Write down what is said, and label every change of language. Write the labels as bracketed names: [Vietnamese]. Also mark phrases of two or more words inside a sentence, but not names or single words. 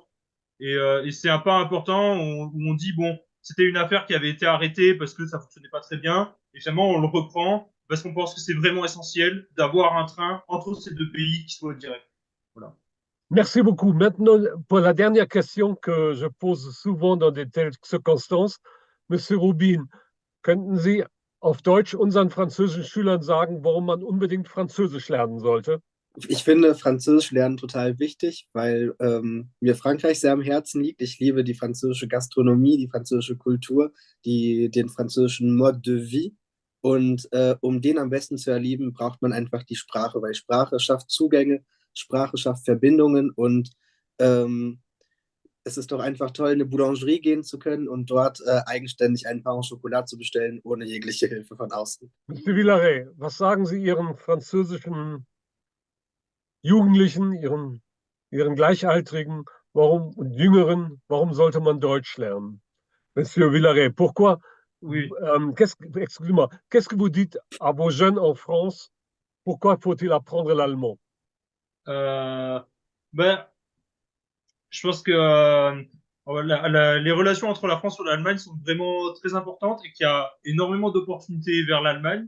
[French] Et c'est un pas important où on dit, bon, c'était une affaire qui avait été arrêtée parce que ça fonctionnait pas très bien. Et finalement, on le reprend parce qu'on pense que c'est vraiment essentiel d'avoir un train entre ces deux pays qui soit direct. Voilà. Merci beaucoup. Maintenant, pour la dernière question que je pose souvent dans de telles circonstances, Monsieur Rubin, [German] könnten Sie auf Deutsch unseren französischen Schülern sagen, warum man unbedingt Französisch lernen sollte? Ich finde Französisch lernen total wichtig, weil mir Frankreich sehr am Herzen liegt. Ich liebe die französische Gastronomie, die französische Kultur, den französischen [French] Mode de vie. [German] Und um den am besten zu erleben, braucht man einfach die Sprache, weil Sprache schafft Zugänge, Sprache schafft Verbindungen und ähm, es ist doch einfach toll, in eine Boulangerie gehen zu können und dort eigenständig einen [French] Pain au Chocolat [German] zu bestellen, ohne jegliche Hilfe von außen. Monsieur Villaret, was sagen Sie Ihren französischen Jugendlichen, ihren Gleichaltrigen, warum und Jüngeren, warum sollte man Deutsch lernen? [French] Monsieur Villaret, pourquoi, Oui. excusez-moi, qu'est-ce que vous dites à vos jeunes en France? Pourquoi faut-il apprendre l'allemand? Ben, je pense que les relations entre la France et l'Allemagne sont vraiment très importantes et qu'il y a énormément d'opportunités vers l'Allemagne.